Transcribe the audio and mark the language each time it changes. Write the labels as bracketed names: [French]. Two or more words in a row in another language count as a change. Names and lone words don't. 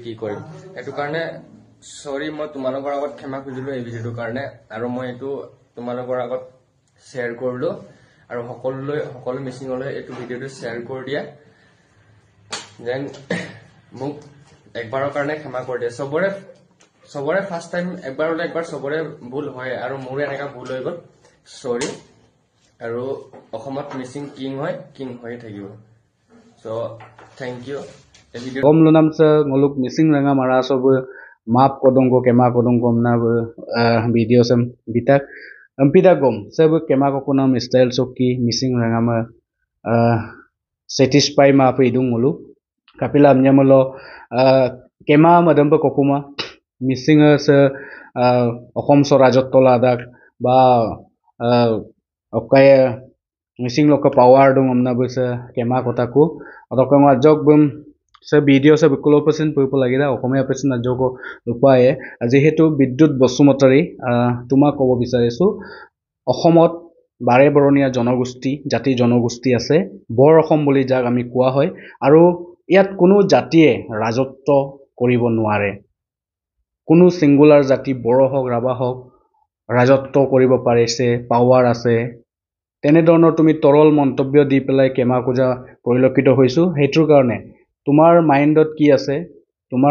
[Assamese] কি কৰিম এটো কাৰণে সৰি মই তোমালোকৰ আগত ক্ষমা খুজিলো এই ভিডিঅ'টোৰ কাৰণে আৰু মই এটো তোমালোকৰ আগত শেয়াৰ কৰিলো আৰু সকলো মিচিঙলৈ এটো ভিডিঅ'টো শেয়াৰ কৰি দিয়া দেন মোক একবাৰৰ কাৰণে ক্ষমা কৰি দিয়া সবৰে [English] first time [Assamese] একবাৰ সবৰে ভুল হয় আৰু মোৰ এনেকা ভুল হৈ গ'ল সৰি আৰু অসমত মিচিং কিং হৈ থাকিব [English] So, thank you. [Mising] Om lunam se ngoluk missing ranga maraso bu map kodong ko kema kodong kom na bu video sem bitak ampida gom se bu kema ko kunam style soki missing ranga ma satisfy ma pe idung ngolu kapila amnya molo kema madam pa kokuma missing se okom so rajotto ladak ba okaya missing loka power dong amna besa kema kotaku adokang ajok bum se video se bikulo percent puipo lagida okomia percent ajoko upaye jehetu bidyut Bosumotari tuma kobo bisarisu [Assamese] অসমত বাৰে বৰণীয়া জনগোষ্ঠী জাতি জনগোষ্ঠী আছে বৰ অসম বুলি যাক আমি কোৱা হয় আৰু ইয়াত কোনো জাতিয়ে ৰাজত্ব কৰিব নোৱাৰে কোনো সিঙ্গুলাৰ জাতি বড় হওক ৰাভা হওক ৰাজত্ব কৰিব পাৰিছে পাৱাৰ আছে তেনে ধৰণৰ তুমি তৰল মন্তব্য দি পেলাই কেমা কুজা পৰিলক্ষিত হৈছো হেতুৰ কাৰণে তোমাৰ মাইন্ডত কি আছে তোমাৰ